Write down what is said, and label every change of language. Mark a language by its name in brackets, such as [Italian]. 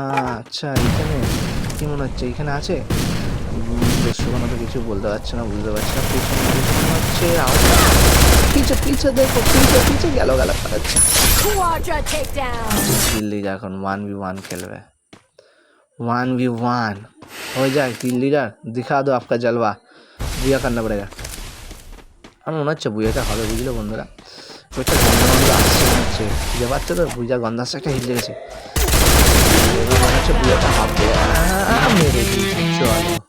[Bangla] আচ্ছা এখানে কি মনে হচ্ছে, এখানে আছে। দর্শকরা তো কিছু বলতে পারছে না, বুঝতে পারছি না। পিছনে হচ্ছে পিছে দেখো, পিছে গেল। আচ্ছা দিল্লি এখন 1v1 খেলবে, [Hindi] 1v1 हो जाए। टीम लीडर दिखा दो आपका जलवा, बुया करना पड़ेगा। [Bangla] আমার মনে হচ্ছে বুয়াটা হবে, বুঝলো বন্ধুরা। ওইটা গন্ধ আসছে মনে হচ্ছে, বুঝতে পারছো তো, বুঝা গন্ধ আসছে, একটা হিট লেগেছে। এবার মনে হচ্ছে বুয়াটা হবে, মেরে দিয়েছে। চলো